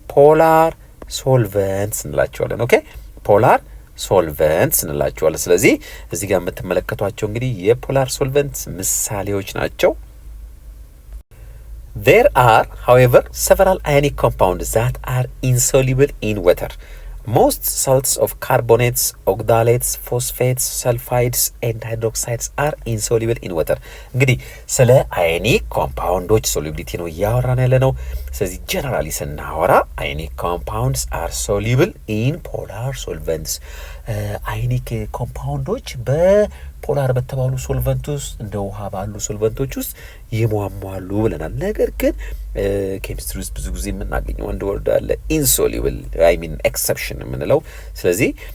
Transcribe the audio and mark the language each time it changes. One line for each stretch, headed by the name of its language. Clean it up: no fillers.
Amharic: ፖላር ሶልቨንትስ እንላቸዋለን። ኦኬ ፖላር ሶልቨንትስ እንላቸዋለን። ስለዚህ እዚህ ጋር የምትመለከቷቸው እንግዲህ የፖላር ሶልቨንትስ ምሳሌዎች ናቸው።
English: There are, however, several ionic compounds that are insoluble in water. Most salts of carbonates, oxalates, phosphates, sulfides and hydroxides are insoluble in water.
Amharic: እንግዲህ ስለ አዮኒክ ኮምፓውንዶች ሶሉቢሊቲ ነው እያወራን ያለ ነው። ስለዚህ ጀነራሊ ስናወራ
English: አዮኒክ ኮምፓውንድስ አር ሶሉብል ኢን ፖላር ሶልቨንትስ።
Amharic: አዮኒክ ኮምፓውንዶች በፖላር በተባሉ ሶልቨንት ውስጥ እንደ ውሃ ባሉ ሶልቨንቶች ውስጥ ይሟሟሉ ብለናል። ነገር ግን ኬሚስትሪ ውስጥ ብዙ ጊዜ የምናገኘው አንድ ወርድ አለ ኢንሶሉብል አይ ሚን ኤክሰፕሽን የምንለው። ስለዚህ